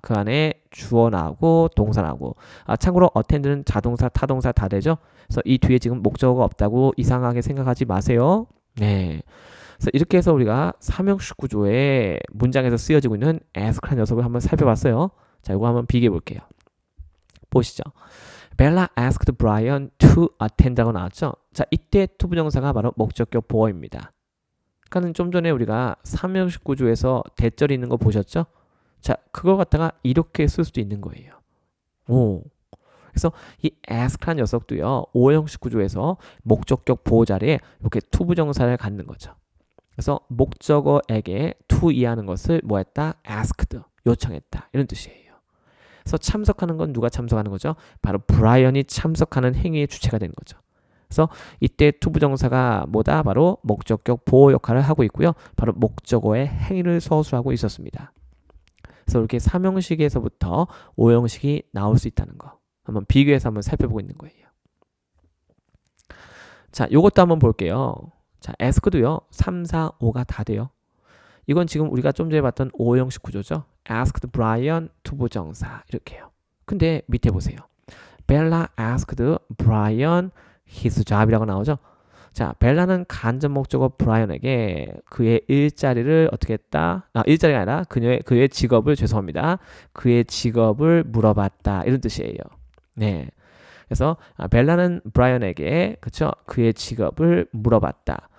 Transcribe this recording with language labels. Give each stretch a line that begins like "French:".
Korean: 그 안에 주어 나오고 동사 나오고. 참고로 attend는 자동사, 타동사 다 되죠. 그래서 이 뒤에 지금 목적어가 없다고 이상하게 생각하지 마세요. 네. 그래서 이렇게 해서 우리가 삼형식 구조의 문장에서 쓰여지고 있는 ask란 녀석을 한번 살펴봤어요. 자, 이거 한번 비교해 볼게요. 보시죠.
English: Bella asked Brian to attend라고
Korean: 나왔죠. 자, 이때 to 부정사가 바로 목적격 보어입니다. 그러니까 좀 전에 우리가 삼형식 구조에서 대절이 있는 거 보셨죠? 자, 그걸 갖다가 이렇게 쓸 수도 있는 거예요. 오. 그래서 이 ask란 녀석도요, 오형식 구조에서 목적격 보호 자리에 이렇게 to 부정사를 갖는 거죠. 그래서 목적어에게 to 이하는 것을 뭐 했다? asked, 요청했다. 이런 뜻이에요. 그래서 참석하는 건 누가 참석하는 거죠? 바로 브라이언이 참석하는 행위의 주체가 되는 거죠. 그래서 이때 to 부정사가 뭐다? 바로 목적격 보호 역할을 하고 있고요. 바로 목적어의 행위를 서술하고 있었습니다. 그래서 이렇게 3형식에서부터 5형식이 나올 수 있다는 거. 한번 비교해서 한번 살펴보고 있는 거예요. 자, 요것도 한번 볼게요. 자, ask도요. 3, 4, 5가 다 돼요. 이건 지금 우리가 좀 전에 봤던 5형식 구조죠.
English: asked Brian to
Korean: 부정사 이렇게요. 근데 밑에 보세요.
English: Bella asked Brian his job이라고
Korean: 나오죠. 자, 벨라는 간접 목적어 브라이언에게 그의 일자리를 어떻게 했다? 일자리가 아니라 그의 직업을 죄송합니다. 그의 직업을 물어봤다. 이런 뜻이에요. 네. 그래서 벨라는 브라이언에게 그쵸? 그의 직업을 물어봤다.